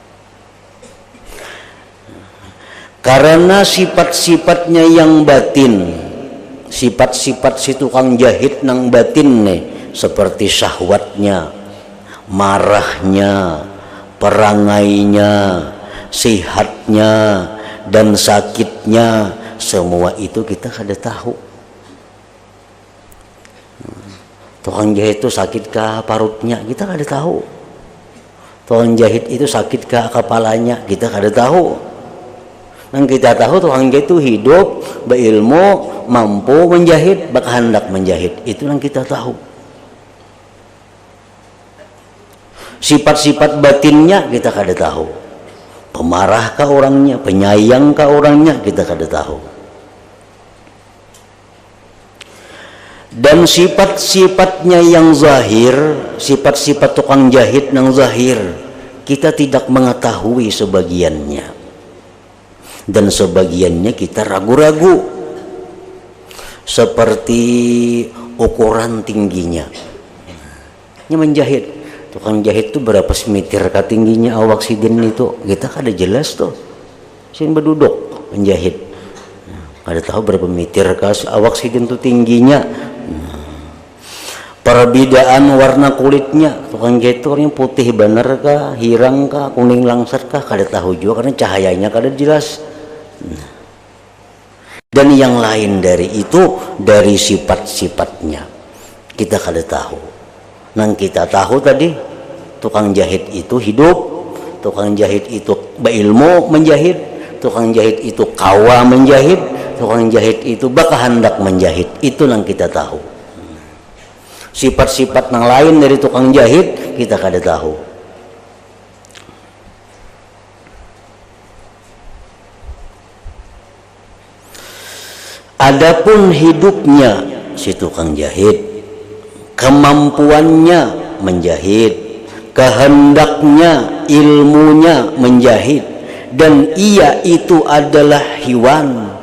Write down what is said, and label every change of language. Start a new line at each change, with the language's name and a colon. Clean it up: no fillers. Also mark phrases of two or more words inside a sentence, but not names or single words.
Banjar: Karena sifat-sifatnya yang batin, sifat-sifat si tukang jahit nang batin nih, seperti syahwatnya, marahnya, perangainya, sehatnya, dan sakitnya, semua itu kita kada tahu. Tukang jahit itu sakit kah parutnya, kita kada tahu. Tukang jahit itu sakit kah kepalanya, kita kada tahu. Nang kita tahu tukang jahit itu hidup, berilmu, mampu menjahit, berkehendak menjahit. Itu yang kita tahu. Sifat-sifat batinnya kita kada tahu. Pemarah kah orangnya, penyayang kah orangnya, kita kada tahu.
Indonesian: Dan sifat-sifatnya yang zahir, sifat-sifat tukang jahit yang zahir, kita tidak mengetahui sebagiannya. Dan sebagiannya kita ragu-ragu, seperti ukuran tingginya.
Banjar: Ini menjahit, tukang jahit itu berapa meter kah tingginya awak sidin itu, kita kada jelas tuh. Sin berduduk menjahit, kada tahu berapa meter kah awak sidin itu tingginya. Perbedaan warna kulitnya, tukang jahit itu orangnya putih bener kah, hirang kah, kuning langsat kah, kada tahu juga karena cahayanya kada jelas. Dan yang lain dari itu, dari sifat-sifatnya kita kada tahu. Nang kita tahu tadi, tukang jahit itu hidup, tukang jahit itu berilmu menjahit, tukang jahit itu kawa menjahit, tukang jahit itu berkehendak menjahit. Itu yang kita tahu. Sifat-sifat yang lain dari tukang jahit kita kada tahu.
Indonesian: Adapun hidupnya si tukang jahit, kemampuannya menjahit, kehendaknya, ilmunya menjahit, dan ia itu adalah hewan.